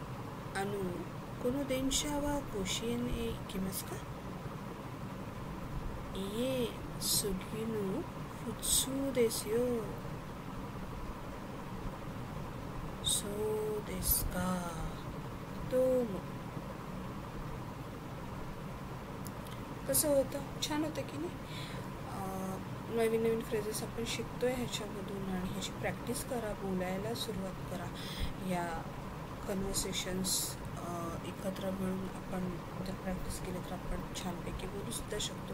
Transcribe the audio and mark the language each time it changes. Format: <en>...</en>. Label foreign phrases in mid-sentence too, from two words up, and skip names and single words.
<ja>この電車は甲子園へ行きますか？いえ、次の普通ですよ。そうですか。</ja> <mr>どうも。कसं होतं? छान होतं की नाही? नवीन नवीन फ्रेजेस आपण शिकतोय ह्याच्यामधून आणि ह्याची प्रॅक्टिस करा, बोलायला सुरुवात करा. या कन्व्हर्सेशन्स एकत्र मिळून आपण जर प्रॅक्टिस केली तर आपण छानपैकी बोलूसुद्धा शकतो.</mr>